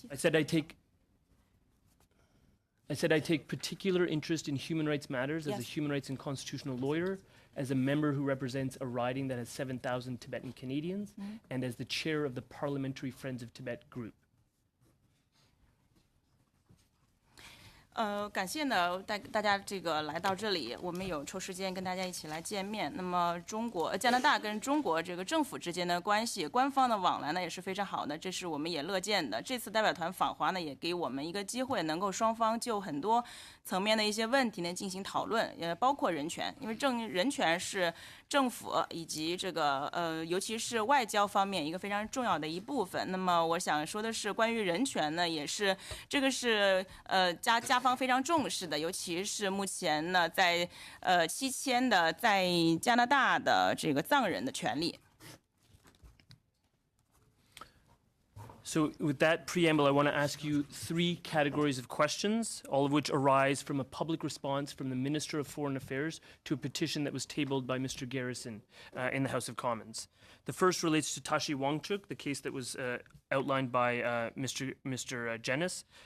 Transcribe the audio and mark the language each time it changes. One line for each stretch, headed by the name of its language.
English: I said I take particular interest in human rights matters as a Yes. human rights and constitutional lawyer, as a member who represents a riding that has 7,000 Tibetan Canadians, and as the chair of the Parliamentary Friends of Tibet group.
Chinese: 感谢呢，大家这个来到这里，我们有抽时间跟大家一起来见面。那么加拿大跟中国这个政府之间的关系，官方的往来呢也是非常好的，这是我们也乐见的。这次代表团访华呢，也给我们一个机会，能够双方就很多层面的一些问题呢进行讨论，也包括人权，因为人权是政府以及这个尤其是外交方面一个非常重要的一部分。那么我想说的是，关于人权呢，也是这个是加方非常重视的，尤其是目前呢在7000的在加拿大的这个藏人的权利。
English: So with that preamble, I want to ask you 3 categories of questions, all of which arise from a public response from the Minister of Foreign Affairs to a petition that was tabled by Mr. Garrison in the House of Commons. The first relates to Tashi Wangchuk, the case that was outlined by Mr. Jenis.